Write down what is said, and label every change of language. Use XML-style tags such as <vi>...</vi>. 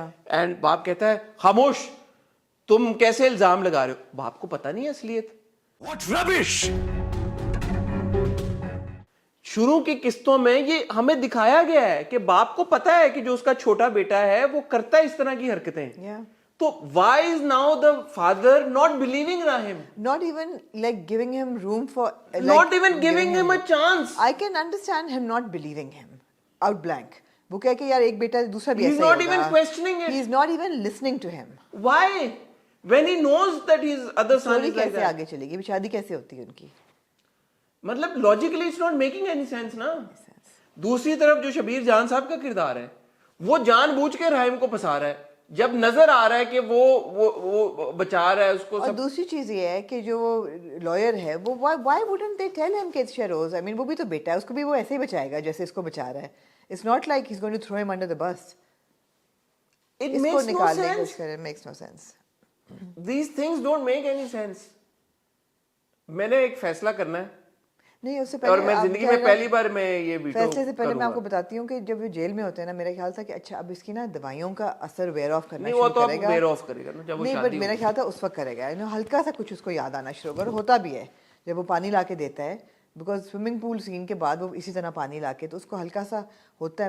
<ur>And باپ کہتا ہے خاموش, تم کیسے الزام لگا رہے ہو. باپ کو پتا نہیں ہے اصلیت.</ur> <en>What rubbish!</en> <ur>شروع کی قسطوں میں یہ ہمیں دکھایا گیا ہے کہ باپ کو پتا ہے کہ جو اس کا چھوٹا بیٹا ہے وہ کرتا ہے اس طرح کی حرکتیں.</ur> <en>تو why is now the father not believing Rahim? Not even like giving him room for not even giving him a chance. I can understand him not believing him out blank.</en> <ur>وہ کہہ کہ یار ایک بیٹا دوسرا بھی ایسا ہی ہوگا.</ur> <en>He's not even questioning it. He is not even listening to him. Why? When he knows that his other son is like that.</en> <ur>کیسے آگے چلے گی, شادی کیسے ہوتی ہے ان کی,</ur> <en>مطلب logically it's not making any sense نا.</en> <ur>دوسری طرف جو شبیر جان صاحب کا کردار ہے وہ جان بوجھ کے راحم کو پھنسا رہا ہے جب نظر آ رہا ہے کہ وہ بچا رہا ہے اس کو. اور دوسری چیز یہ ہے کہ جو لائر ہے وہ</ur> <en>why wouldn't they tell him</en> <ur>کہ</ur> <en>it's Shahroz? I mean</en> <ur>وہ بھی تو بیٹا ہے, اس کو بھی وہ ایسے ہی بچائے گا جیسے اس کو بچا رہا ہے.</ur> <en>It's not like he's going to throw him under the bus. It makes no sense. It makes no sense. These things don't make any sense.</en> <ur>میں نے ایک فیصلہ کرنا ہے نہیں, اس سے اور پہلے میں زندگی میں پہلی بار میں یہ ویڈیو فیصلے سے پہلے میں آپ کو بتاتی ہوں کہ جب وہ جیل میں ہوتے ہیں نا, میرا خیال تھا کہ اچھا اب اس کی نا دوائیوں کا اثر ویئر آف کرنا شروع کرے گا. ویئر آف کرے گا نا جب وہ نہیں, بٹ میرا خیال تھا اس وقت کرے گا, ہلکا سا کچھ اس کو یاد آنا شروع ہوگا. ہوتا بھی ہے جب وہ پانی لا کے دیتا ہے, بیکاز سوئمنگ پول سین کے بعد وہ اسی طرح پانی لا کے, تو اس کو ہلکا سا ہوتا ہے.</ur>